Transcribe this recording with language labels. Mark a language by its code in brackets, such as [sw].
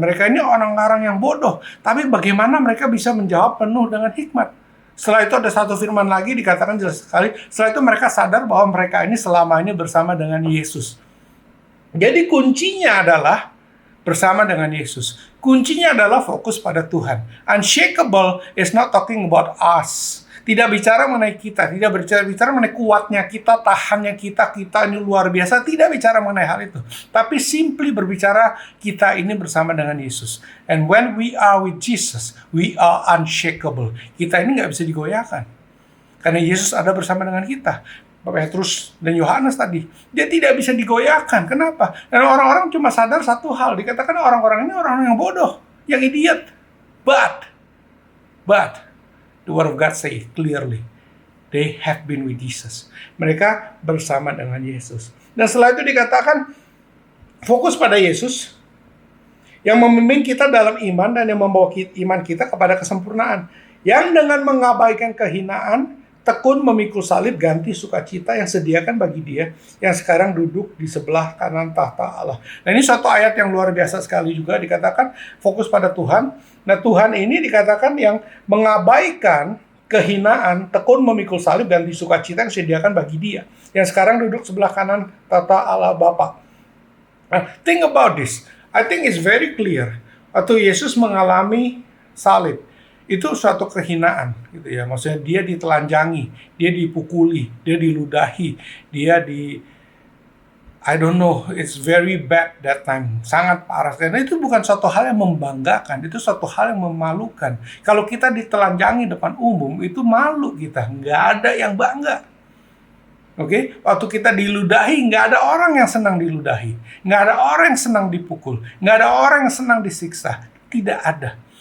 [id] Mereka ini orang-orang yang bodoh. Tapi bagaimana mereka bisa menjawab penuh dengan hikmat? Setelah itu ada satu firman lagi dikatakan jelas sekali. Setelah itu mereka sadar bahwa mereka ini selama ini bersama dengan Yesus. Jadi kuncinya adalah bersama dengan Yesus. Kuncinya adalah fokus pada Tuhan. [en] Unshakable is not talking about us. [id] Tidak bicara mengenai kita, tidak bicara mengenai kuatnya kita, tahannya kita ini luar biasa. Tidak bicara mengenai hal itu. Tapi simply berbicara kita ini bersama dengan Yesus. [en] And when we are with Jesus, we are unshakable. [id] Kita ini nggak bisa digoyahkan. Karena Yesus ada bersama dengan kita. Petrus dan Yohanes tadi, dia tidak bisa digoyahkan. Kenapa? Dan orang-orang cuma sadar satu hal. Dikatakan orang-orang ini orang yang bodoh, yang idiot. [en] But, the word of God say clearly, they have been with Jesus. [id] Mereka bersama dengan Yesus. Dan setelah itu dikatakan, fokus pada Yesus, yang memimpin kita dalam iman dan yang membawa iman kita kepada kesempurnaan. Yang dengan mengabaikan kehinaan, tekun memikul salib, ganti sukacita yang sediakan bagi dia yang sekarang duduk di sebelah kanan tahta Allah. Nah, ini suatu ayat yang luar biasa sekali juga, dikatakan fokus pada Tuhan. Nah, Tuhan ini dikatakan yang mengabaikan kehinaan, tekun memikul salib, ganti sukacita yang disediakan bagi dia, yang sekarang duduk sebelah kanan tata Allah Bapa. [en] Think about this. I think it's very clear. [id] Waktu Yesus mengalami salib, itu suatu kehinaan, gitu ya. Maksudnya dia ditelanjangi, dia dipukuli, dia diludahi, dia [en] I don't know, it's very bad that time. [id] Sangat parah. Karena itu bukan suatu hal yang membanggakan, itu suatu hal yang memalukan. Kalau kita ditelanjangi depan umum, itu malu kita. Nggak ada yang bangga. Oke? Waktu kita diludahi, nggak ada orang yang senang diludahi. Nggak ada orang yang senang dipukul. Nggak ada orang yang senang disiksa. Tidak ada.